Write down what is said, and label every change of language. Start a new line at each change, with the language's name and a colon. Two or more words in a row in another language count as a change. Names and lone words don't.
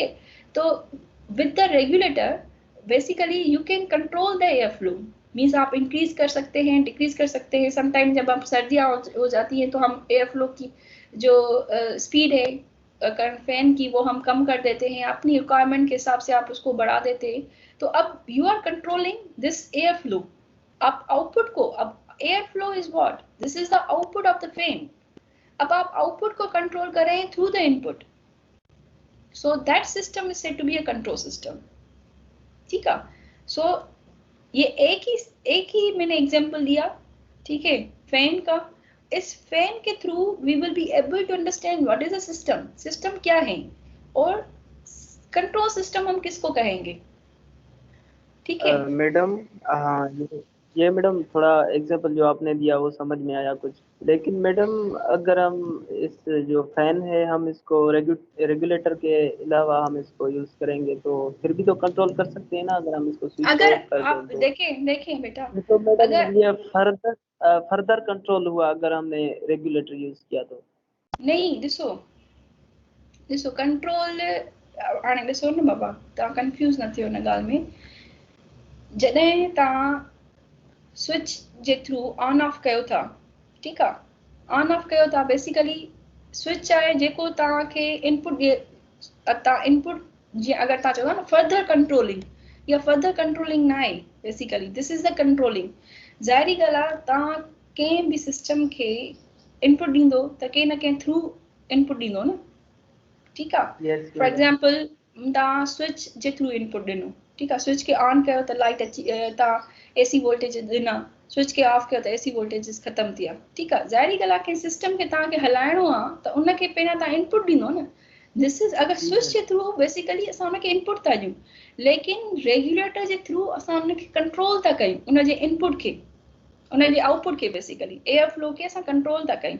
English: तो with the regulator basically you can control the air flow, means
Hindi: आप इंक्रीज कर सकते हैं, डिक्रीज कर सकते हैं। समटाइम जब आप सर्दियाँ हो जाती हैं तो हम
English: air flow
Hindi: की जो स्पीड है फैन की वो हम कम कर देते हैं, अपनी रिक्वायरमेंट के हिसाब से आप उसको बढ़ा देते हैं। तो अब
English: you are controlling this air flow.
Hindi: आप आउटपुट को, अब
English: air flow is what, this is the output of the fan.
Hindi: अब आप आउटपुट को कंट्रोल कर रहे हैं
English: through the input, so that system is said to be a control system,
Hindi: ठीक है। सो ये एक ही मैंने एग्जांपल दिया, ठीक है, फैन का। इस फैन के थ्रू
English: we will be able to understand what is a system,
Hindi: सिस्टम क्या है, और
English: control system
Hindi: हम किसको कहेंगे, ठीक है। मैडम, हाँ ये मैडम थोड़ा एग्जांपल जो आपने दिया वो समझ में आया कुछ। लेकिन मैडम अगर हम इस जो फैन है हम इसको रेगुलेटर के अलावा हम इसको यूज करेंगे तो फिर भी तो कंट्रोल कर सकते हैं ना, अगर हम इसको स्विच अगर ऑफ कर दें आप तो। देखें देखें बेटा, तो मैडम अगर ये
English: further further control
Hindi: हुआ अगर हमने रेगुलेटर यूज किया तो। नहीं,
Sindhi: ॾिसो ॾिसो कंट्रोल, हाणे ॾिसो न बाबा, तव्हां कंफ्यूज़ न थियो हिन ॻाल्हि में। जॾहिं तव्हां स्विच जे थ्रू ऑन ऑफ कयो था, ठीकु आहे, ऑन ऑफ कयो था, बेसिकली स्विच आहे जेको तव्हांखे इनपुट ॾिए, तव्हां इनपुट जीअं अगरि तव्हां चओ था न
English: further controlling,
Sindhi: या
English: further controlling
Sindhi: न आहे,
English: basically this is the controlling.
Sindhi: ज़ाहिरी ॻाल्हि आहे, तव्हां कंहिं बि सिस्टम खे इनपुट ॾींदो त कंहिं न कंहिं थ्रू इनपुट ॾींदो न, ठीकु आहे। यस फॉर मैडम। एग्जाम्पल तव्हां स्विच जे थ्रू इनपुट ॾिनो, ठीकु आहे, स्विच खे ऑन कयो त लाइट अची, तव्हां
English: AC voltage
Sindhi: ॾिना, स्विच खे ऑफ कयो त
English: AC voltages
Sindhi: ख़तमु थी विया, ठीकु आहे। ज़ाहिरी ॻाल्हि आहे, कंहिं सिस्टम खे तव्हांखे हलाइणो आहे त उनखे पहिरियां तव्हां इनपुट ॾींदो न।
English: this is, अगरि
Sindhi: जी स्विच मैडम। जे थ्रू बेसिकली असां उनखे इनपुट था ॾियूं, लेकिन रेगुलेटर जे थ्रू असां उनखे कंट्रोल था कयूं, उनजे इनपुट खे, उनजे आउटपुट खे, बेसिकली
English: air flow
Sindhi: खे असां कंट्रोल था कयूं।